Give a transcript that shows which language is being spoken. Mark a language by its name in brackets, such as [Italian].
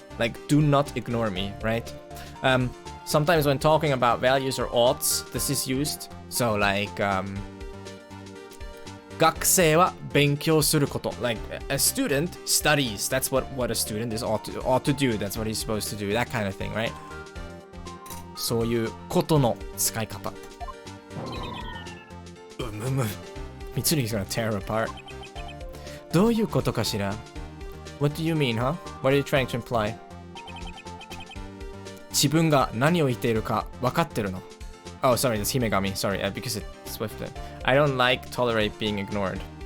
[English] Like, do not ignore me, right? Sometimes when talking about values or oughts, this is used. So like, [Japanese] 学生は勉強すること [English] Like, a student studies. That's what a student is ought to do. That's what he's supposed to do. That kind of thing, right? [Japanese] そういうことの使い方。 [English] Mitsurugi's gonna tear her apart. [Japanese] どういうことかしら? [English] What do you mean, huh? What are you trying to imply? [Japanese] 自分が何を言っているか分かってるの [English] Oh, sorry, that's Himegami. Sorry, because it's Swifted. I don't like tolerate being ignored.